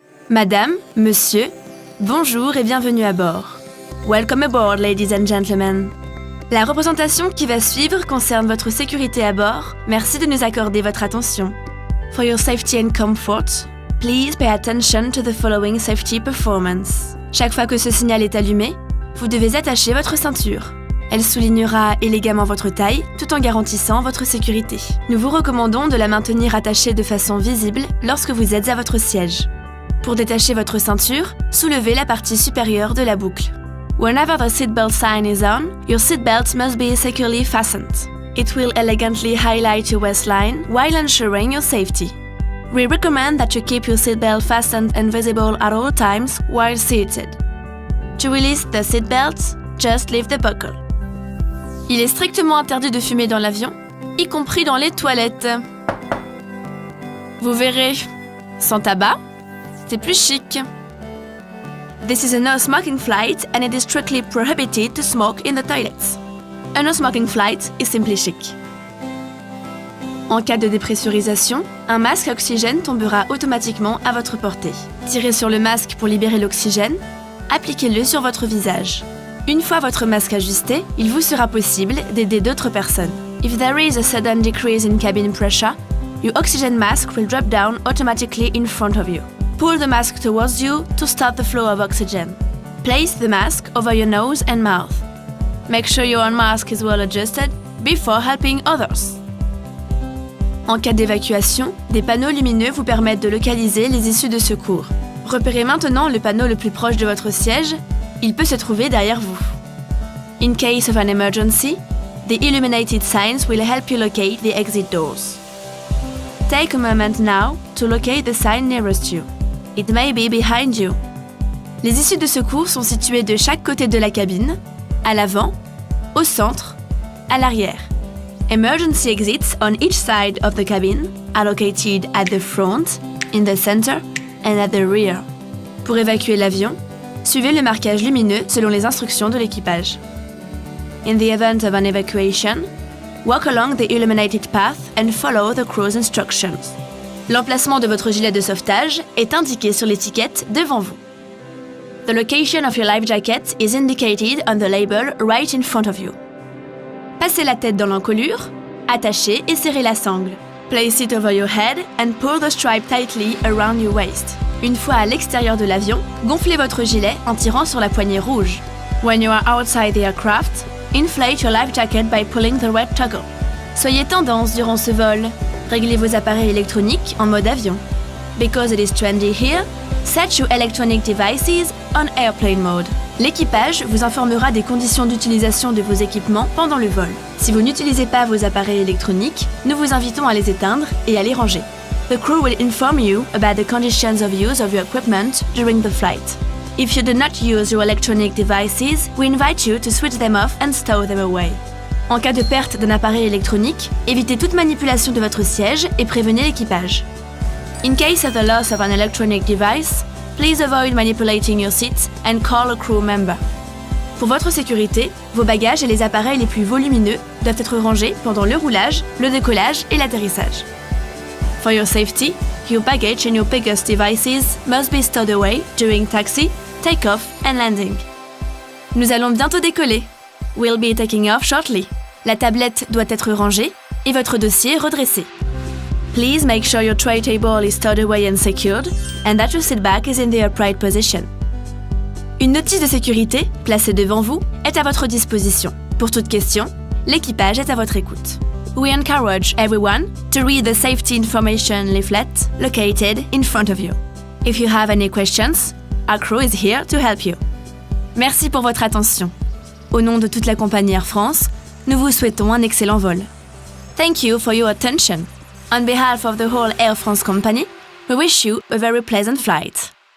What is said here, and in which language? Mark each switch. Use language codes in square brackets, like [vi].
[fr] Madame, monsieur, bonjour et bienvenue à bord. [en] Welcome aboard, ladies and gentlemen. [fr] La représentation qui va suivre concerne votre sécurité à bord. Merci de nous accorder votre attention. [en] For your safety and comfort, please pay attention to the following safety performance. [fr] Chaque fois que ce signal est allumé, vous devez attacher votre ceinture. Elle soulignera élégamment votre taille, tout en garantissant votre sécurité. Nous vous recommandons de la maintenir attachée de façon visible lorsque vous êtes à votre siège. Pour détacher votre ceinture, soulevez la partie supérieure de la boucle. [en] Whenever the seatbelt sign is on, your seatbelt must be securely fastened. It will elegantly highlight your waistline while ensuring your safety. We recommend that you keep your seatbelt fastened and visible at all times while seated. To release the seatbelt, just lift the buckle. [fr] Il est strictement interdit de fumer dans l'avion, y compris dans les toilettes. Vous verrez, sans tabac, c'est plus chic. [en] This is a no-smoking flight and it is strictly prohibited to smoke in the toilets. A no-smoking flight is simply chic. [fr] En cas de dépressurisation, un masque à oxygène tombera automatiquement à votre portée. Tirez sur le masque pour libérer l'oxygène, appliquez-le sur votre visage. Une fois votre masque ajusté, il vous sera possible d'aider d'autres personnes. [en] If there is a sudden decrease in cabin pressure, your oxygen mask will drop down automatically in front of you. Pull the mask towards you to start the flow of oxygen. Place the mask over your nose and mouth. Make sure your own mask is well adjusted before helping others. [fr] En cas d'évacuation, des panneaux lumineux vous permettent de localiser les issues de secours. Repérez maintenant le panneau le plus proche de votre siège. Il peut se trouver derrière vous. [en] In case of an emergency, the illuminated signs will help you locate the exit doors. Take a moment now to locate the sign nearest you. It may be behind you. [fr] Les issues de secours sont situées de chaque côté de la cabine, à l'avant, au centre, à l'arrière. [en] Emergency exits on each side of the cabin are located at the front, in the center, and at the rear. [fr] Pour évacuer l'avion, suivez le marquage lumineux selon les instructions de l'équipage. [en] In the event of an evacuation, walk along the illuminated path and follow the crew's instructions. [fr] L'emplacement de votre gilet de sauvetage est indiqué sur l'étiquette devant vous. [en] The location of your life jacket is indicated on the label right in front of you. [fr] Passez la tête dans l'encolure, attachez et serrez la sangle. [en] Place it over your head and pull the stripe tightly around your waist. [fr] Une fois à l'extérieur de l'avion, gonflez votre gilet en tirant sur la poignée rouge. [en] When you are outside the aircraft, inflate your life jacket by pulling the red toggle. [fr] Soyez tendance durant ce vol. Réglez vos appareils électroniques en mode avion. [en] Because it is trendy here, set your electronic devices on airplane mode. [fr] L'équipage vous informera des conditions d'utilisation de vos équipements pendant le vol. Si vous n'utilisez pas vos appareils électroniques, nous vous invitons à les éteindre et à les ranger. [en] The crew will inform you about the conditions of use of your equipment during the flight. If you do not use your electronic devices, we invite you to switch them off and stow them away. [fr] En cas de perte d'un appareil électronique, évitez toute manipulation de votre siège et prévenez l'équipage. [en] In case of the loss of an electronic device, please avoid manipulating your seat and call a crew member. [fr] Pour votre sécurité, vos bagages et les appareils les plus volumineux doivent être rangés pendant le roulage, le décollage et l'atterrissage. [en] For your safety, your baggage and your biggest devices must be stowed away during taxi, take-off and landing. [fr] Nous allons bientôt décoller. [en] We'll be taking off shortly. [fr] La tablette doit être rangée et votre dossier redressé. [en] Please make sure your tray table is stowed away and secured and that your seat back is in the upright position. [fr] Une notice de sécurité, placée devant vous, est à votre disposition. Pour toute question, l'équipage est à votre écoute. [en] We encourage everyone to read the safety information leaflet located in front of you. If you have any questions, our crew is here to help you. [fr] Merci pour votre attention. Au nom de toute la compagnie Air France, nous vous souhaitons un excellent vol. [en] Thank you for your attention. On behalf of the whole Air France company, we wish you a very pleasant flight.